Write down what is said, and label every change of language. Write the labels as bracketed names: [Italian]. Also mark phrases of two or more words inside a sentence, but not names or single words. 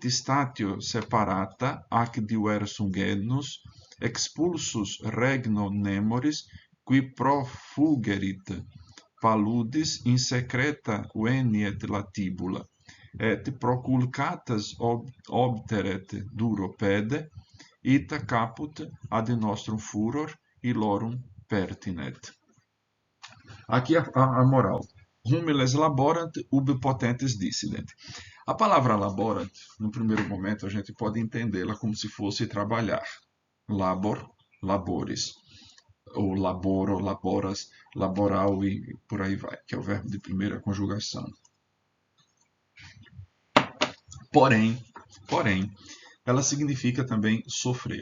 [Latin] statio separata ac diversum genus, expulsus regno nemoris, qui profugerit paludis in secreta veniet latibula, et proculcatas obteret duro pede, ita caput ad nostrum furor illorum pertinet. [Portuguese] Aqui a moral. [Latin] Humiles laborant, ubi potentes dissident. [Portuguese] A palavra laborant, no primeiro momento, a gente pode entendê-la como se fosse trabalhar. [Latin] Labor, labores. [Portuguese] Ou [Latin] laboro, laboras, laboral [Portuguese] e por aí vai, que é o verbo de primeira conjugação. Porém, ela significa também sofrer.